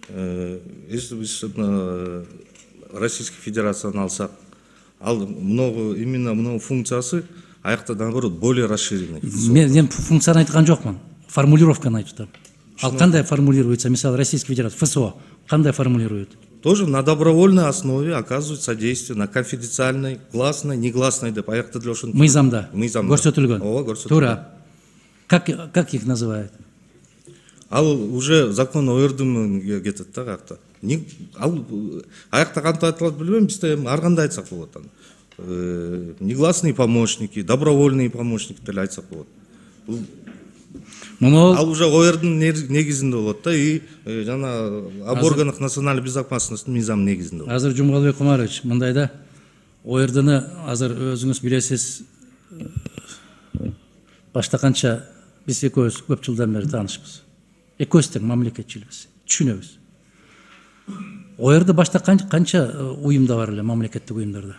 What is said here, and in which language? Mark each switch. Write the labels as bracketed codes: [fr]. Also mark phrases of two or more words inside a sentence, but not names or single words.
[ky] Если биз Российской Федерацияны алсак, ал именно мынау функциясы аякта [ru] наоборот более расширенный. [ky] Мен функцияны айткан жокмун, формулировканы айтып атам. Ал кандай формулируется, мисалы Российская Федерация, ФСО кандай формулирует? [ru] Тоже на добровольной основе оказывают содействие, на конфиденциальной, гласной, [ky] негласной деп аякта деле ошентип. Мыйзамда Мыйзамда. көрсөтүлгөн. Ооба, көрсөтүлгөн. Туура. [ru] Как их называют? [ky] Ал [ru] уже закон [ky] ОРДМге кетет да аякта. Ал аякта кантип айтылат билбейм, бизде ар кандай айтсак болот аны. [ru] Негласные помощники, добровольные помощники [ky] деле айтсак болот. Ал уже ОРдун негизинде болот да, и жана [ru] об органах национальной безопасности [ky] мыйзам негизинде болот. Азыр Жумгалбек Кумарович, мындай да, ОРдны азыр өзүңүз билесиз, башта канча биз экөөбүз көп жылдан бери таанышпыз. Экөөбүз тең мамлекетчилбиз, түшүнөбүз. ОРды башта канча уюмда бар эле, мамлекеттик уюмдарда?